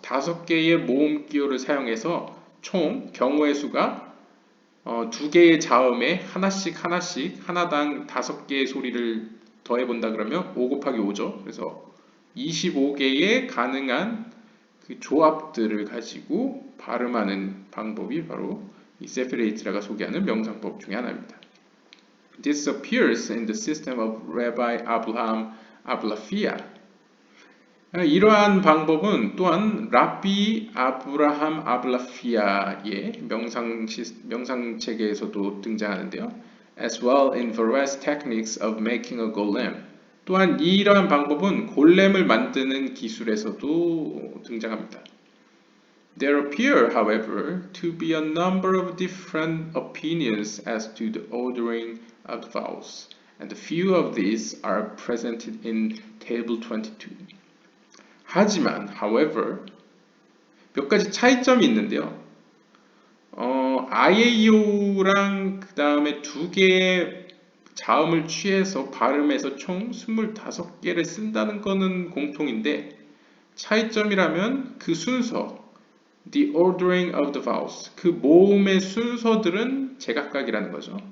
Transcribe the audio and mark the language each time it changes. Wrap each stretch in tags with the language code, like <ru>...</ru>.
<ko>다섯 개의 모음 기호를 사용해서 총 경우의 수가 두 개의 자음에 하나씩 하나당 다섯 개의 소리를 더해본다 그러면 5 곱하기 5죠. 그래서 25개의 가능한 그 조합들을 가지고 발음하는 방법이 바로 이 세필 예지라가 소개하는 명상법 중에 하나입니다.</ko> <en>This appears in the system of Rabbi Abraham Ablafia.</en> <ko>이러한 방법은 또한 라비 아브라함 아블라피아의 명상체계에서도 등장하는데요.</ko> <en>As well in various techniques of making a golem.</en> <ko>또한 이러한 방법은 골렘을 만드는 기술에서도 등장합니다.</ko> <en>There appear, however, to be a number of different opinions as to the ordering of the vowels, and a few of these are presented in Table 22.</en> <ko>하지만, however, 몇 가지 차이점이 있는데요. 아예이오랑 그 다음에 두 개의 자음을 취해서 발음해서 총 25개를 쓴다는 것은 공통인데 차이점이라면 그 순서,</ko> <en>the ordering of the vowels,</en> <ko>그 모음의 순서들은 제각각이라는 거죠.</ko>